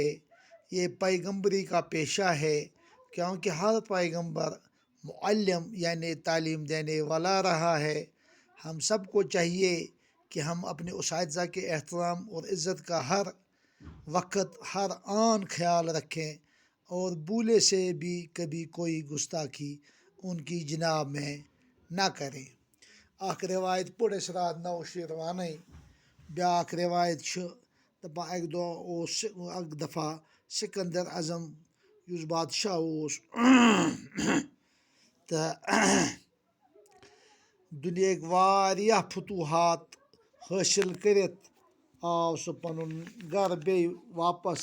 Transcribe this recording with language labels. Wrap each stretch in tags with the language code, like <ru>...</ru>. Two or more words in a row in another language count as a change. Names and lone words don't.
<ur>یہ پیغمبری کا پیشہ ہے، کیونکہ ہر پیغمبر معلم یعنی تعلیم دینے والا رہا ہے۔ ہم سب کو چاہیے کہ ہم اپنے اساتذہ کے احترام اور عزت کا ہر وقت ہر آن خیال رکھیں اور بھولے سے بھی کبھی کوئی گستاخی ان کی جناب میں نہ کریں۔</ur> <ks>اکھ روایت پوٚر اَسہِ راتھ 9 شیٖر وَنٕنۍ۔ بیٛاکھ روایت چھِ دَپان اَکہِ دۄہ اوس اَکہِ دفعہ سکندر اعظم یُس بادشاہ اوس تہٕ دُنیاہٕکۍ واریاہ فتوحات حٲصِل کٔرِتھ آو سُہ پَنُن گَرٕ بیٚیہِ واپس۔</ks>